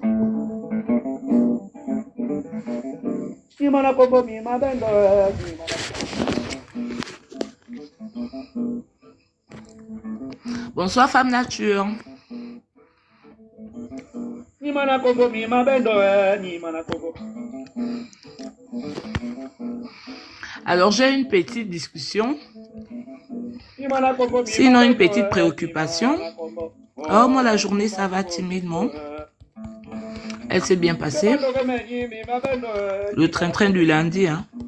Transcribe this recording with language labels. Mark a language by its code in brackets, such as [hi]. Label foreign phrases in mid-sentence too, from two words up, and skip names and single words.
[fr] ni mana koko mi mabendo ni mana. Bonsoir femme nature. Ni mana koko mi mabendo ni mana koko. Alors, j'ai une petite discussion, sinon une petite préoccupation. Oh, moi, la journée, ça va timidement. Elle s'est bien passée. Le train-train du lundi, hein.